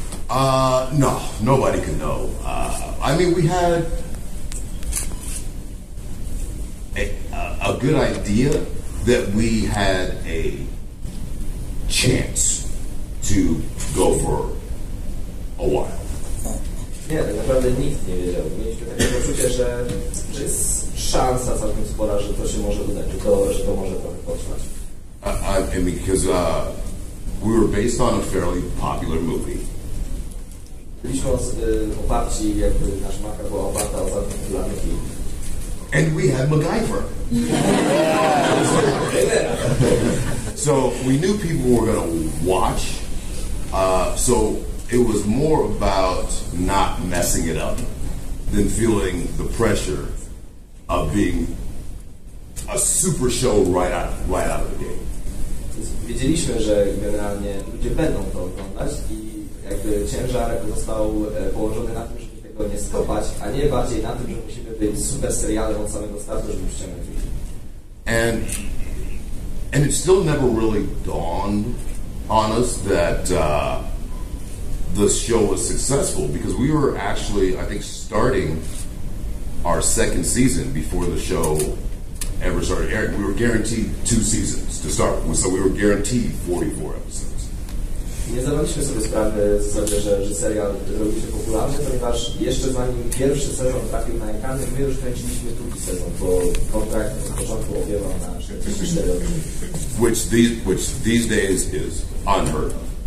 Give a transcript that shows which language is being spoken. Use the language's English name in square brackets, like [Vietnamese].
[English] No, nobody could know. I mean, we had a good idea that we had a chance to go for a while. [Polish] Nie, tak naprawdę nikt nie wiedział. Mieliśmy takie poczucie, że jest szansa całkiem spora, że to się może udać, że to może trochę potrwać. [English] I mean, because we were based on a fairly popular movie. [Polish] Byliśmy oparci, jakby nasz marka była oparta o całkiem popularny film. [English] And we had MacGyver. So we knew people were going to watch. So it was more about not messing it up than feeling the pressure of being a super show right out of the gate. [Polish] Więc wiedzieliśmy, że generalnie ludzie będą to oglądać i jakby ciężar został położony na tym, żeby tego nie skopać, a nie bardziej na tym, że musimy być super serialem od samego startu, żeby przyciągnąć ludzi. [English] And it still never really dawned on us that the show was successful because we were actually, I think, starting our second season before the show ever started airing. We were guaranteed 2 seasons to start with, so we were guaranteed 44 episodes. [Polish] Nie zdawaliśmy sobie sprawy w zasadzie, że serial zrobił się popularny, ponieważ jeszcze zanim pierwszy sezon trafił na ekrany, my już kręciliśmy drugi sezon, bo kontrakt od początku opiewał na 4 odcinki. [English] Which these days is unheard of.